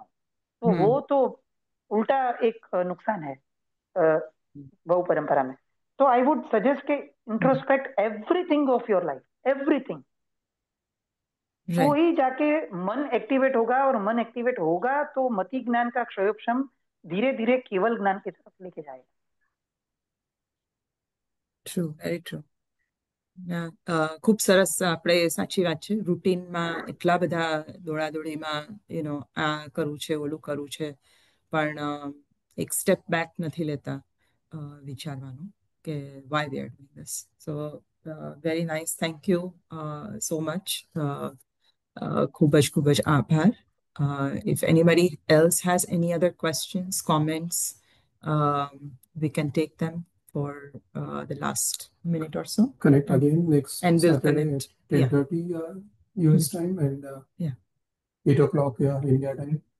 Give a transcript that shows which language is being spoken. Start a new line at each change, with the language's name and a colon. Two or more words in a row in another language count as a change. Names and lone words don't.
Hindi: तो वो तो उल्टा एक नुकसान है बहु परंपरा में.
English: तो I would suggest के introspect everything of your life, everything.
Hindi: तो ही जाके मन एक्टिवेट होगा, और मन एक्टिवेट होगा तो मति ज्ञान का क्षयोपशम धीरे धीरे केवल ज्ञान की तरफ लेके जाएगा.
English: true, very true.
Gujarati: ખૂબ સરસ. આપણે સાચી વાત છે, રૂટીનમાં એટલા બધા દોડાદોડીમાં આ કરવું છે, ઓલું કરવું છે, પણ એક
English: step back
Gujarati: નથી લેતા વિચારવાનું કે
English: why we are doing this. So very nice. Thank you so much.
Gujarati: ખૂબ જ આભાર.
English: If anybody else has any other questions, comments, we can take them for the last minute or so. Connect again next And we'll Saturday connect. at 10:30 US time and 8 o'clock India time.